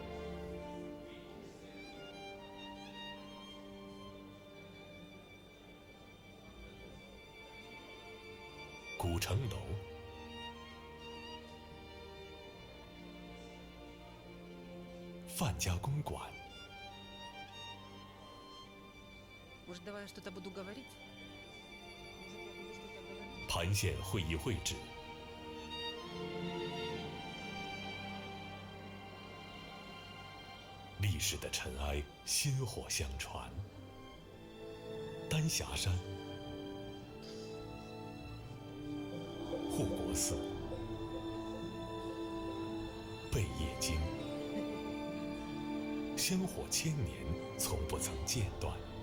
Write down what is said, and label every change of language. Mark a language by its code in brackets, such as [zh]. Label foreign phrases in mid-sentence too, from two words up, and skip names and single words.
[zh] 古城楼。范家公馆。 [ru] Может, давай я что-то буду говорить? [zh] 盘县会议会址。历史的尘埃，薪火相传。丹霞山、护国寺、贝叶经，香火千年，从不曾间断。